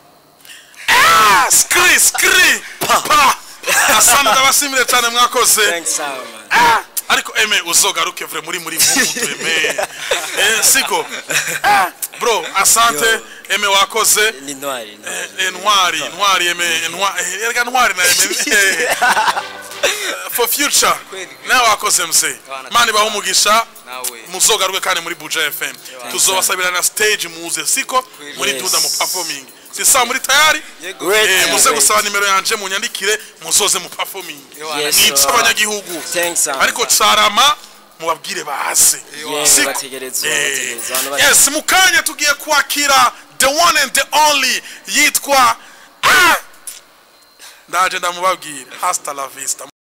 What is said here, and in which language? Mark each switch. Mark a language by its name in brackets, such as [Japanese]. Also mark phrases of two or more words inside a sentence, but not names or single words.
[Rundi] skri pa asante ndabasimire cyane mwakoze [English] thanks man [Rundi] ariko eme uzogaruke vre muri mvumuntu eme siko bro asante eme wakoze ni ntwari eme ntwari na eme [English] for future [Rundi] nawe wakoze mse mani baho umugisha muzogaruke kandi muri Buja FM tuzobasabira na stage muze siko muri duda mu performing sisa muri tayari muze gusaba nimero yanje munyandikire muzoze mu performing ni abanyagihugu ariko carama mubabwire baze yes mukanya tugiye kwakira [English] the one and the only [Rundi] yitwa ndaje ndamubabwira [Spanish] hasta la vista